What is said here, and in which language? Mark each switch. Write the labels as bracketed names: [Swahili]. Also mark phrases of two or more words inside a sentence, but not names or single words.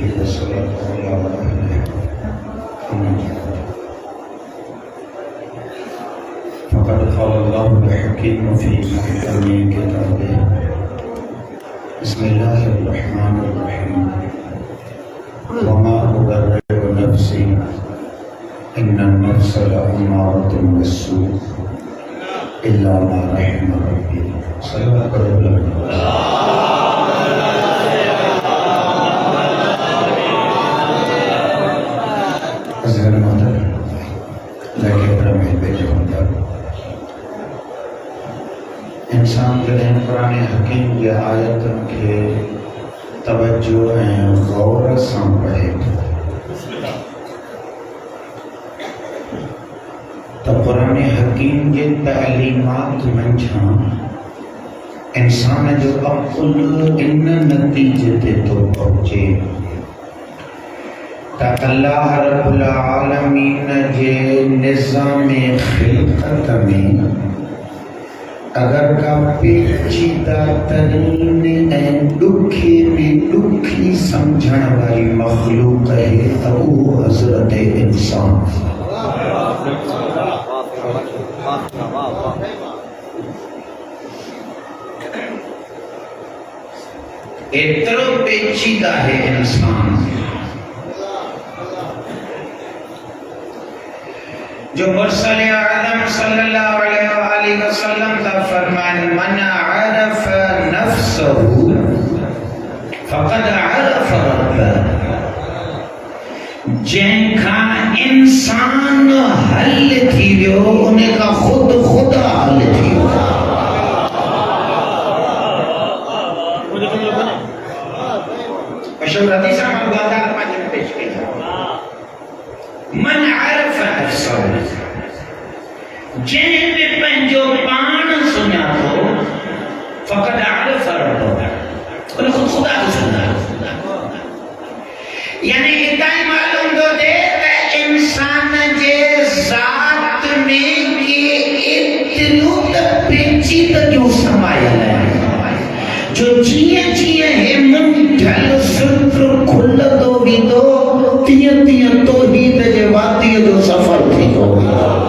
[Arabic] فقد قال الله الحكيم في محكم كتابه بسم الله الرحمن الرحيم وما أبرئ نفسي إن النفس لأمارة بالسوء إلا ما رحم ربي. صلى الله عليه وسلم. [Sindhi] इंसान जॾहिं क़ुरान हकीम जी आयतुनि खे तवज्जो ऐं गौर सां पढ़े त क़ुरान हकीम जे तइलीमात मंझां इंसान जो अक़ुल इन नतीजे ते थो पहुचे त अल्लाह [Arabic] رب العالمين [Sindhi] जे निज़ाम ख़िलक़त में अगर का पेचीदा तरीन ऐं ॾुखे में ॾुखी समझण वारी मखलूक है त उहो हज़रत इंसान। एतिरो पेचीदा है इंसान जो मुरसल आदम [Arabic] صلى الله عليه وسلم [Sindhi] का फरमान [Arabic] من عرف نفسه فقد عرف ربه. [Sindhi] जंहिंखा इंसान हल थी वियो उनका खुद खुदा हल थी वियो। मशहूर हदीस में पेश किया [Arabic] من عرف نفسه [Sindhi] जंहिं पंहिंजो पाण सुञातो [Arabic] فقد عرف ربه [Sindhi] उन खुदा को सुञातो। यानी इताई मालूम थो थिए त इंसान जे ज़ात में के एतिरियूं त पेचीदगियूं समायल आहिनि जो जीअं जीअं हे मुंझल सुत्र खुलंदो वेंदो तीअं तीअं तौहीद जे वादीअ जो सफ़र थींदो वेंदो।